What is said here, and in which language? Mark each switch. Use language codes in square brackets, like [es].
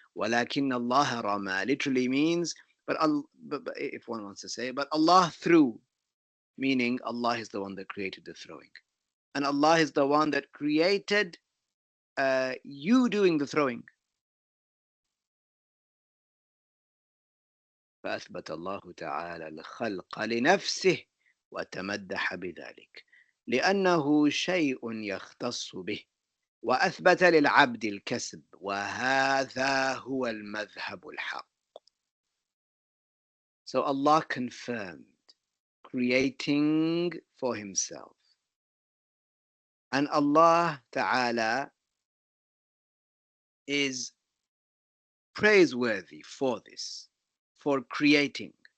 [ar] وَلَكِنَّ اللَّهَ رَمَى [en] literally means, but if one wants to say, but Allah threw, meaning Allah is the one that created the throwing. And Allah is the one that created you doing the throwing. [ar] فأثبت الله تعالى الخلق لنفسه وتمدح بذلك لأنه شيء يختص به وأثبت للعبد الكسب وهذا هو المذهب الحق. [en] So Allah confirmed creating for himself, and Allah Ta'ala is praiseworthy for this, for creating.